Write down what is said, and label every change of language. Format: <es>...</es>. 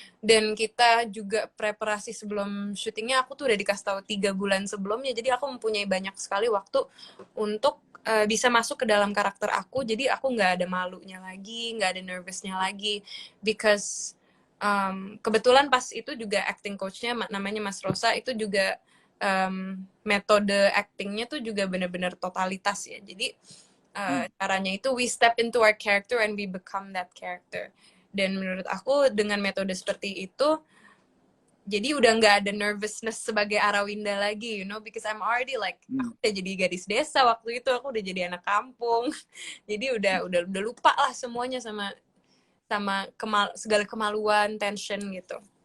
<id>Dan kita juga preparasi sebelum syutingnya, aku tuh udah dikasih tahu 3 bulan sebelumnya, jadi aku mempunyai banyak sekali waktu untuk bisa masuk ke dalam karakter aku. Jadi aku nggak ada malunya lagi, nggak ada nervousnya lagi, because kebetulan pas itu juga acting coachnya namanya Mas Rosa, itu juga metode actingnya tuh juga benar-benar totalitas ya. Jadi caranya itu</id> <en>we step into our character and we become that character.</en> <id>Dan menurut aku dengan metode seperti itu, jadi udah nggak ada nervousness sebagai Arawinda lagi,</id> <en>you know, because I'm already like</en> <id>aku udah jadi gadis desa waktu itu, aku udah jadi anak kampung. Jadi udah lupa lah semuanya sama segala kemaluan, tension gitu.</id>